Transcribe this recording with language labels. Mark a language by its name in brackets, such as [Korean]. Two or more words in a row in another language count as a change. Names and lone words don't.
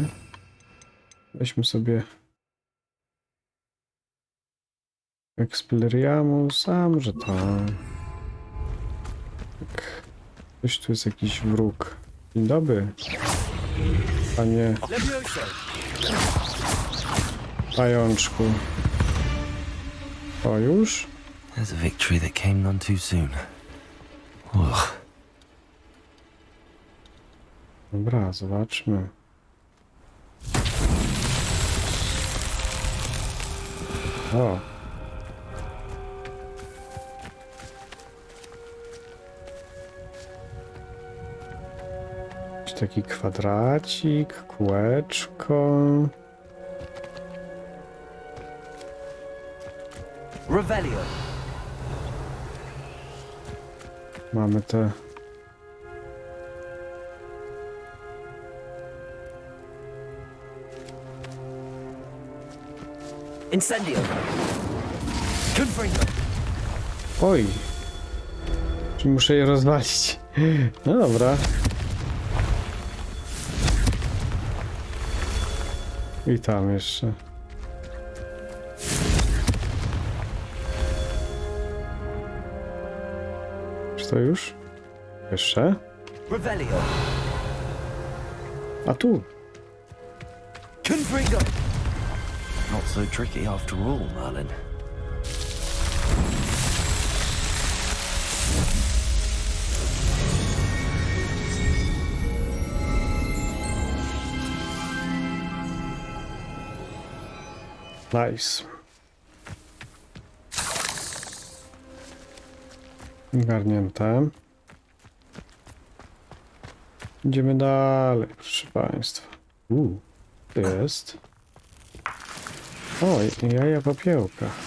[Polish] Weźmy sobie... Expelliarmus, a może to... Tak. Coś tu jest jakiś wróg. Dzień dobry. Panie... Pajączku. O, już? [English] There's a victory that came none too soon. Ugh. [Polish] Dobra, zobaczmy. O. Taki kwadracik, kółeczko. Revelio! Mamy te... Incendio! Confringo! Oj! Czy muszę je rozwalić? No dobra. I tam jeszcze. Czy to już? Jeszcze? Revelio! A tu! Confringo! [English] Not so tricky after all, Merlin. Nice. [Polish] Garnięte. Idziemy dalej, proszę państwa. To jest. O, jaja popiełka.